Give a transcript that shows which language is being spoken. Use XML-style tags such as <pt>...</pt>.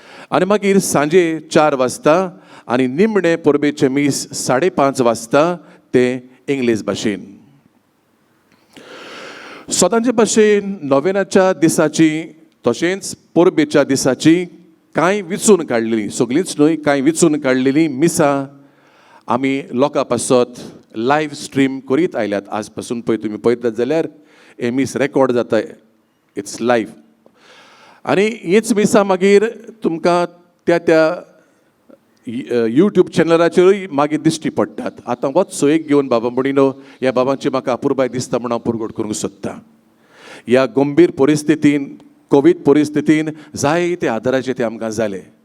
<gom>आनी मागीर सांजे 4 वाजता आनी निमणे परबेचे मीस 5:30 वाजता ते इंग्लीश भाशेन. सदांचे भाशेन नोवेनाच्या दिसाची तशेंच परबेच्या दिसाची कांय विचून काडलेलीं सगळींच न्हय कांय विचून काडलेलीं मिसां आमी लोकां पासत लायव्ह स्ट्रीम करीत आयल्यात. आज पासून पळय तुमी पळयतात जाल्यार हे मीस रेकॉर्ड जाता.</gom> <en>It's live.</en> <gom>आनी हीच मिसां मागीर तुमकां त्या यूट्यूब चॅनलाचेरूय मागीर दिश्टी पडटात. आतां होच सोयेक घेवन बाबा म्हणिनो ह्या बाबांची म्हाका अपुरबाय दिसता म्हूण हांव पुरगोट करूंक सोदतां. ह्या गंभीर परिस्थितीन कोवीड परिस्थितीन जायते आदाराचे ते आमकां जाले.</gom>